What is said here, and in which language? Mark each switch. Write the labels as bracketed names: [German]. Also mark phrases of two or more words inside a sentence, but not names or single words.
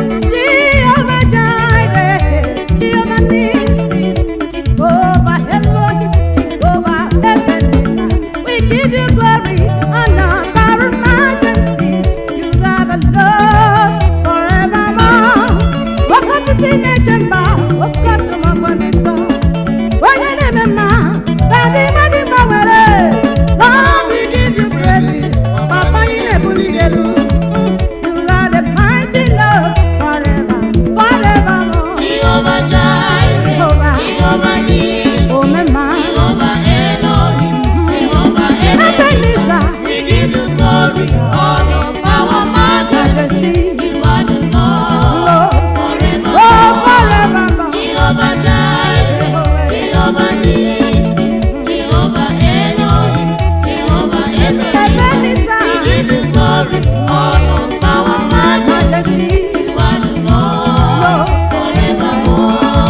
[English] Jehovah Jireh, Jehovah Nissi, Jehovah Elohim, Jehovah Ebenezer. We give you glory, honor, power, and majesty. You are the Lord forevermore. [Igbo] Oke osisi na-eche mba, oke ọtụmọkpọ dị nsọ. Onye na-eme mma, ka dị mma dị mma were. [English] Lord, we give you praise. [Igbo] Papa, anyị na-ebuli gị elu. [English] You are the mighty Lord forever, forevermore. Jehovah Jireh, Jehovah. Jehovah Nissi, Omema. Jehovah Elohim, Jehovah Ebenezer. Ebenezer. We give you glory, honor, power, majesty. Majesty. You are the Lord Lord. forevermore. Oh, forevermore. Jehovah Jireh, Jehovah. Jehovah Nissi, Jehovah Elohim, Jehovah Elohim, we give you glory, honor, power, majesty. You are the Lord forevermore.